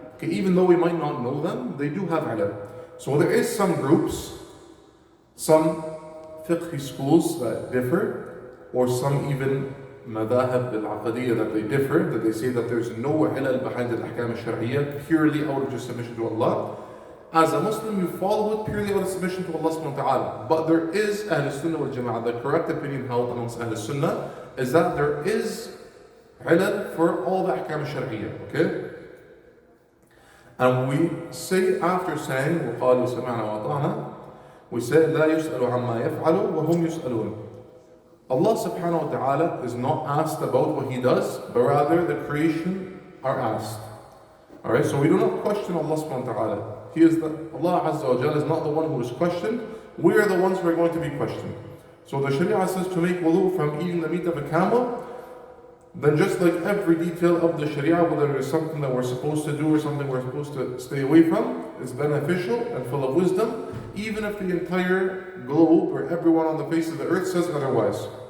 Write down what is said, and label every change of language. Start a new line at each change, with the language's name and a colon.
English: Okay, even though we might not know them, they do have ilal. So there is some groups, some fiqh schools that differ, or some even madahib al-aqadiyya that they differ, that they say that there's no ilal behind the ahkam al-shari'ah, purely out of just submission to Allah. As a Muslim, you follow it purely out of submission to Allah subhanahu wa ta'ala. But there is Ahl Sunnah wal Jama'ah, the correct opinion held amongst Ahl Sunnah is that there is ilal for all the ahkam al-shari'ah, okay? And we say after saying
Arabic: وَقَالُوا سَمِعْنَا وَأَطَعْنَا,
English: we say
Arabic: لَا يُسْأَلُ عَمَّا يَفْعَلُ وَهُمْ يُسْأَلُونَ.
English: Allah subhanahu wa ta'ala is not asked about what He does, but rather the creation are asked. Alright, so we do not question Allah subhanahu wa ta'ala. He is Allah Azza wa Jalla is not the one who is questioned. We are the ones who are going to be questioned. So the Sharia says to make wudu from eating the meat of a camel, then just like every detail of the Sharia, whether it is something that we're supposed to do or something we're supposed to stay away from, is beneficial and full of wisdom, even if the entire globe or everyone on the face of the earth says otherwise.